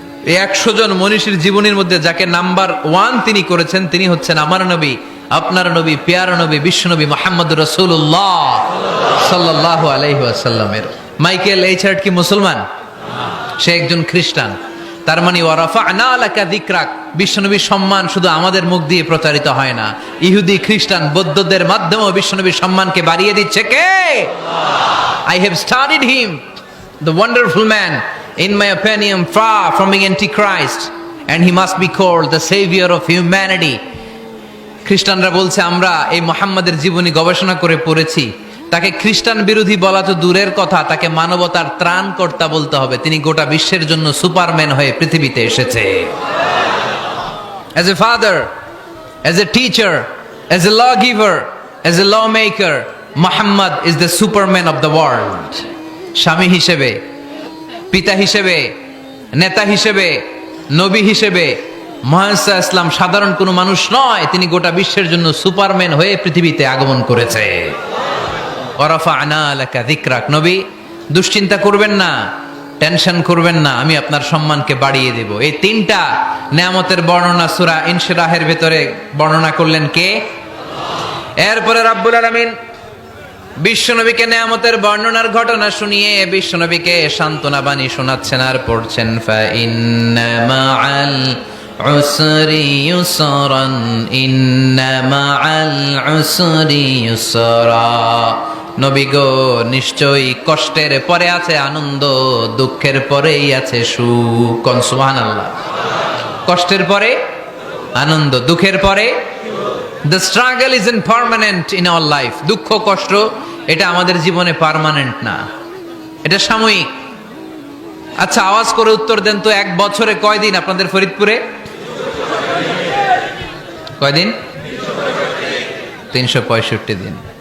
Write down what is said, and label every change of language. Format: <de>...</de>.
<bn>এই 100 জন মনীষীর জীবনীর মধ্যে যাকে নাম্বার 1 তিনি করেছেন, তিনি হচ্ছেন আমার নবী, আপনার নবী, পেয়ারা নবী, বিশ্বনবী মুহাম্মদ রাসূলুল্লাহ সাল্লাল্লাহু আলাইহি ওয়াসাল্লামের। মাইকেল এইচ হার্ট কি মুসলমান? সে একজন খ্রিস্টান। তার মানে</bn> <ar>ওয়ারাফা'না লাকা যিকরাক,</ar> <bn>বিশ্বনবীর সম্মান শুধু আমাদের মুখ দিয়ে প্রচারিত হয় না, ইহুদি, খ্রিস্টান, বৌদ্ধদের মাধ্যমেও বিশ্বনবীর সম্মানকে বাড়িয়ে দিচ্ছে কে?</bn> <en>I have studied him, the wonderful man, in my opinion, far from being antichrist, and he must be called the savior of humanity.</en> <bn>খ্রিস্টানরা বলছে, আমরা এই মুহাম্মাদের জীবনী গবেষণা করে পড়েছি, তাকে খ্রিস্টান বিরোধী বলা তো দূরের কথা, তাকে মানবতার ত্রাণকর্তা বলতে হবে। তিনি গোটা বিশ্বের জন্য সুপারম্যান হয়ে পৃথিবীতে এসেছে।</bn> <en>As a father, as a teacher, as a lawgiver, as a lawmaker, Muhammad is the superman of the world.</en> <bn>স্বামী হিসেবে, পিতা হিসেবে, নেতা হিসেবে, নবী হিসেবে মুহাম্মদ ইসলাম সাধারণ কোনো মানুষ নয়, তিনি গোটা বিশ্বের জন্য সুপারম্যান হয়ে পৃথিবীতে আগমন করেছে।</bn> <ar>ওয়ারাফা'না লাকা যিকরাক,</ar> <bn>নবী দুশ্চিন্তা করবেন না, টেনশন করবেন না, আমি আপনার সম্মানকে বাড়িয়ে দেব। এই 3টা নেয়ামতের বর্ণনা সূরা ইনশিরাহের ভেতরে বর্ণনা করলেন কে? এরপরে রাব্বুল আলামিন বিশ্বনবীকে নেয়ামতের বর্ণনার ঘটনা শুনিয়ে বিশ্বনবীকে সান্ত্বনা বাণী শোনাচ্ছেন আর পড়ছেন,</bn> <ar>ফা ইন্না মাআল উসরি ইউসরান, ইন্না মাআল উসরি ইউসরা।</ar> <bn>নবী গো, নিশ্চয়ই কষ্টের পরে আছে আনন্দ, দুঃখের পরেই আছে সুখ। কোন সুবহানাল্লাহ। কষ্টের পরে আনন্দ, দুঃখের পরে।</bn> <en>The struggle isn't permanent in our life.</en> <bn>দুঃখ কষ্ট এটা আমাদের জীবনে পার্মানেন্ট না, এটা সাময়িক। আচ্ছা, আওয়াজ করে উত্তর দেন তো, 1 বছরে কয়দিন আপনাদের ফরিদপুরে? কয়দিন? 365 দিন।</bn>